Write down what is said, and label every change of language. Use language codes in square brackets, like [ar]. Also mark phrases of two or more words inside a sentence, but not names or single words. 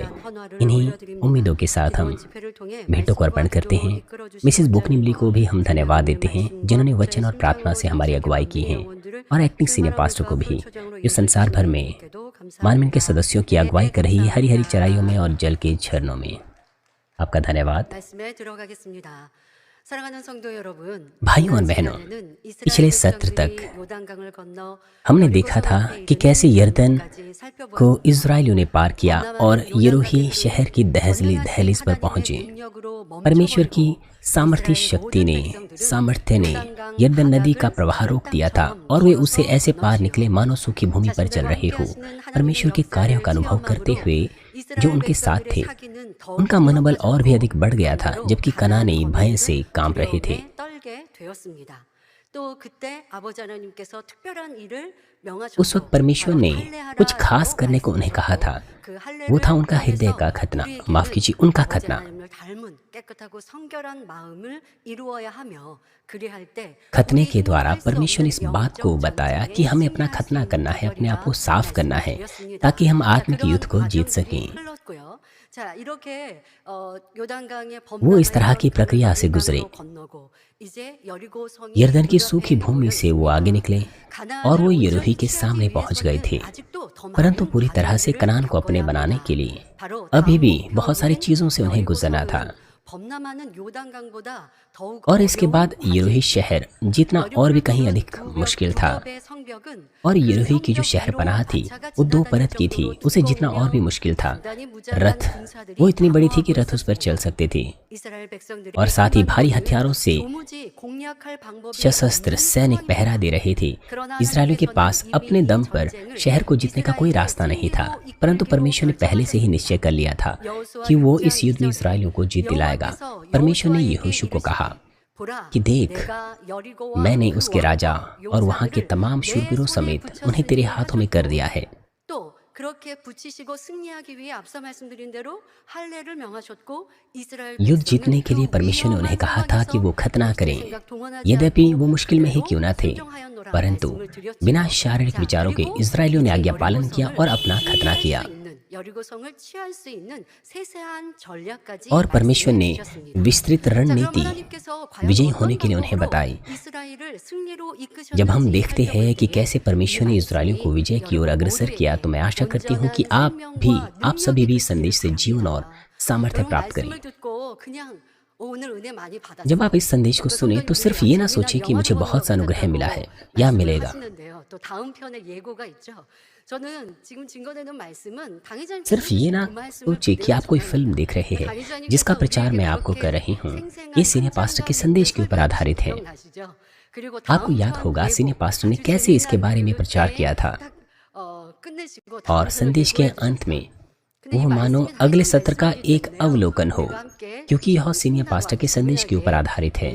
[hi] इन्हीं उम्मीदों के साथ हम भेंटों को अर्पण करते हैं। मिसिस बुकनिमली को भी हम धन्यवाद देते हैं, जिन्होंने वचन और प्रार्थना से हमारी अगुवाई की है, और [en] acting senior pastor [hi] को भी, जो संसार भर में मानवीय के सदस्यों की अगुवाई कर रही है, हरी हरी चराइयों में और जल के झरनों में। आपका धन्यवाद। [ko] 말씀에 들어가겠습니다. 사랑하는 성도 여러분, [hi] भाइयों और बहनों, पिछले सत्र तक [ko] 요단강을 건너 [hi] हमने देखा था कि कैसे यरदन को इज़राइलियों ने पार किया और यरूही शहर की दहलीज पर पहुंचे। परमेश्वर की सामर्थ्य ने यरदन नदी का प्रवाह रोक दिया था और वे उससे ऐसे पार निकले मानो सूखी भूमि पर चल रहे हो। परमेश्वर के कार्यों का अनुभव करते हुए जो उनके साथ थे, उनका मनोबल और भी अधिक बढ़ गया था, जबकि कनानी भय से कांप रहे थे। [ko] 떨게 되었습니다. 또 그때 아버지 하나님께서 특별한 일을 [hi] उस वक्त परमेश्वर ने कुछ खास करने को उन्हें कहा था। वो था उनका हृदय का खतना, माफ कीजिए, उनका खतना। [ko] 닮은 깨끗하고 성결한 마음을 이루어야 하며 그리할 때 [hi] खतने के द्वारा परमेश्वर ने इस बात को बताया कि हमें अपना खतना करना है, अपने आप को साफ करना है, ताकि हम आत्मिक युद्ध को जीत सकें। [ko] 흘렀고요. 자, 이렇게 요단강의 [hi] वो इस तरह की प्रक्रिया से गुजरे। [ko] 건너고 이제 여리고성이 [hi] यरदन की सूखी भूमि से वो आगे निकले और वो यरूही के सामने पहुंच गए थे। परंतु पूरी तरह से कनान को अपने बनाने के लिए अभी भी बहुत सारी चीजों से उन्हें गुजरना था। [ko] 범람하는 요단강보다 더욱 [hi] और इसके बाद यरूही शहर जीतना और भी कहीं अधिक मुश्किल था। [ko] 의 성벽은 [hi] और यरूही की जो शहर पनाह थी वो 2 परत की थी, उसे जीतना और भी मुश्किल था। रथ वो इतनी बड़ी थी कि रथ उस पर चल सकते थे, [ko] 이스라엘 백성들이 [hi] और साथ ही भारी हथियारों से [ko] 도무지 공략할 방법이 [hi] सशस्त्र सैनिक पहरा दे रहे थे। इजरायलियों के पास अपने दम पर शहर को जीतने का कोई रास्ता नहीं था, परंतु परमेश्वर ने पहले से ही निश्चय कर लिया था कि वो इस युद्ध में इजरायलियों को जीत दिलाएगा। परमेश्वर ने यहोशू को कहा कि देख, मैंने उसके राजा और वहाँ के तमाम शूरवीरों समेत उन्हें तेरे हाथों में कर दिया है। [ko] 또 그렇게 붙이시고 승리하기 위해 앞서 말씀드린 대로 할례를 명하셨고 이스라엘 [hi] युद्ध जीतने के लिए परमेश्वर ने उन्हें कहा था कि वो खतना करें, यद्यपि वो मुश्किल में ही क्यों न थे, परंतु बिना शारीरिक विचारों के इजरायलियों ने आज्ञा पालन किया और अपना खतना किया। [ko] 여리고성을 취할 수 있는 세세한 전략까지 [hi] और परमेश्वर ने [ko] 말씀해 [hi] विस्तृत रणनीति [ko] 하나님께서 [hi] विजयी होने के लिए उन्हें बताई। [ko] 이스라엘을 승리로 [hi] जब हम [ko] 이끄셨는지 [hi] देखते हैं कि कैसे परमेश्वर ने इजरायलियों को विजय की ओर अग्रसर किया, तो मैं आशा करती हूँ कि आप सभी भी संदेश से जीवन और सामर्थ्य प्राप्त करें। [ko] 말씀을 듣고 그냥 오늘 은혜 많이 받았어요. [hi] जब आप इस संदेश को सुने तो सिर्फ ये ना सोचें कि मुझे बहुत सा अनुग्रह मिला है या मिलेगा। [ko] 하시는데요. 또 다음 편에 예고가 있죠. 저는 지금 증거되는 말씀은 강의자님 [hi] सिर्फ ये ना सोचिए कि आप कोई फिल्म देख रहे हैं जिसका प्रचार मैं आपको कर रही हूँ। ये [en] senior pastor [hi] के संदेश के ऊपर आधारित है। आपको याद होगा [en] senior pastor [hi] ने कैसे इसके बारे में प्रचार किया था और संदेश के अंत में वो मानो अगले सत्र का एक अवलोकन हो, क्योंकि यह [en] senior pastor [hi] के संदेश के ऊपर आधारित है।